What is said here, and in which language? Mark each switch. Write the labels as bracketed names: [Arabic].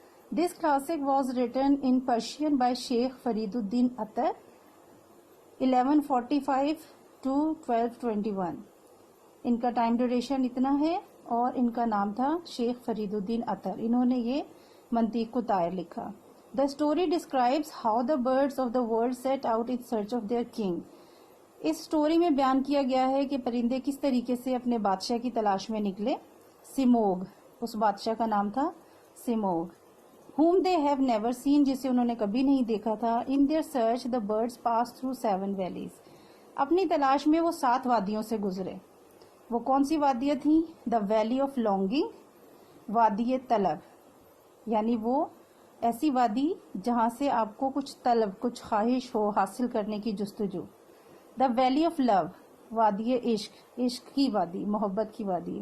[English] This classic was written in Persian by Sheikh Farid uddin Attar 1145 to 1221. [Urdu] ان کا time duration اتنا ہے اور ان کا نام تھا شیخ فرید الدین اطر. انہوں نے یہ منطق الطائر لکھا. [English] The story describes how the birds of the world set out in search of their king. [Urdu] اس story میں بیان کیا گیا ہے کہ پرندے کس طریقے سے اپنے بادشاہ کی تلاش میں نکلے. سیموگ، اس بادشاہ کا نام تھا سیموگ. [English] whom they have never seen، [Urdu] جسے انہوں نے کبھی نہیں دیکھا تھا. [English] in their search the birds passed through 7 valleys. [Urdu] اپنی تلاش میں وہ 7 وادیوں سے گزرے. وہ کون سی وادیاں تھیں؟ [English] the valley of longing، [Urdu] وادی طلب، یعنی وہ ایسی وادی جہاں سے آپ کو کچھ طلب، کچھ خواہش ہو حاصل کرنے کی جستجو. [English] the valley of love, [Urdu] وادی عشق، عشق کی وادی، محبت کی وادی.